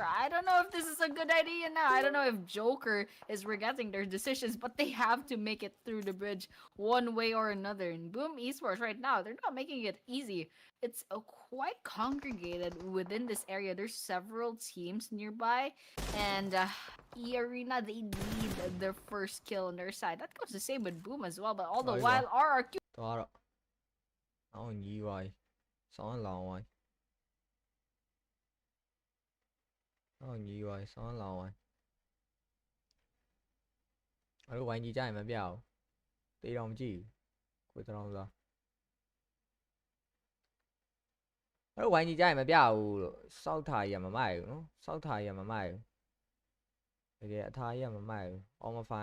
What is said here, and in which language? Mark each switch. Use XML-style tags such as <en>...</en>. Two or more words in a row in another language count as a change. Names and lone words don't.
<en>I don't know if this is a good idea now. I don't know if Joker is regretting their decisions, but they have to make it through the bridge one way or another. And Boom Esports right now, they're not making it easy. It's quite congregated within this area. There's several teams nearby, and Arena, they need their first kill on their side. That goes the same with Boom as well, but all the while RRQ</en> <my>သွားတော့အောင်ကြီးပါစောင်းလောင်ဝိုင်းအောင်ကြီးပါစောင်းလောင်ဝိုင်းအဲ့လိုဝိုင်းကြီးကြရင်မပြဘူးတေးတော့မကြည့်ဘူးကိုတောင်းစားအဲ့လိုဝိုင်းကြီးကြရင်မပြဘူးလို့စောက်ထားကြီးကမမိုက်ဘူးနော်စောက်ထားကြီးကမမိုက်ဘူးတကယ်အထားကြီးကမမိုက်ဘူး on</my>